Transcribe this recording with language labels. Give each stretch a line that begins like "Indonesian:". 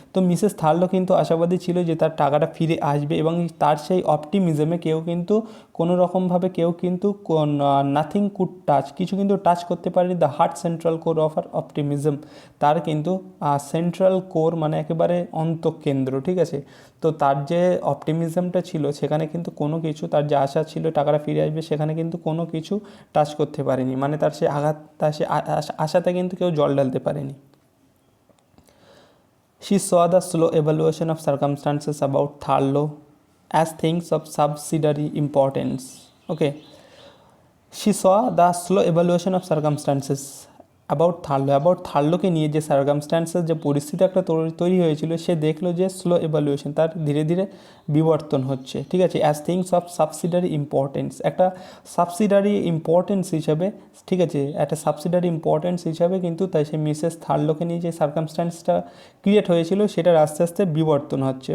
Bangla: তো মিসেস থার্লো কিন্তু আশাবাদী ছিল যে তার টাকাটা ফিরে আসবে, এবং তার সেই অপটিমিজমে কোনো রকমভাবে
English: nothing could touch,
Bangla: কিছু কিন্তু টাচ করতে পারেনি
English: the heart central core of her optimism,
Bangla: তার কিন্তু সেন্ট্রাল কোর মানে একেবারে অন্তঃকেন্দ্র, ঠিক আছে। তো তার যে অপটিমিজমটা ছিল সেখানে কিন্তু কোনো কিছু, তার যে আশা ছিল টাকাটা ফিরে আসবে, সেখানে কিন্তু কোনো কিছু টাচ করতে পারেনি, মানে তার সে আশাতে কিন্তু কেউ জল ঢালতে পারেনি।
English: She saw the slow evaluation of circumstances about Tharlo as things of subsidiary importance. Okay. She saw the slow evaluation of circumstances about
Bangla: থার্লোকে নিয়ে যে সার্কামস্ট্যান্সেস, যে পরিস্থিতি একটা তৈরি হয়েছিল, সে দেখলো যে স্লো এভালুয়েশন, তার ধীরে ধীরে বিবর্তন হচ্ছে, ঠিক আছে।
English: as things of subsidiary importance,
Bangla: একটা সাবসিডারি ইম্পর্টেন্স হিসাবে, ঠিক আছে, একটা সাবসিডারি ইম্পর্টেন্স হিসাবে কিন্তু তাই সেই মিসেস থার্লোকে নিয়ে যে সার্কামস্ট্যান্সটা ক্রিয়েট হয়েছিল সেটার আস্তে আস্তে বিবর্তন হচ্ছে।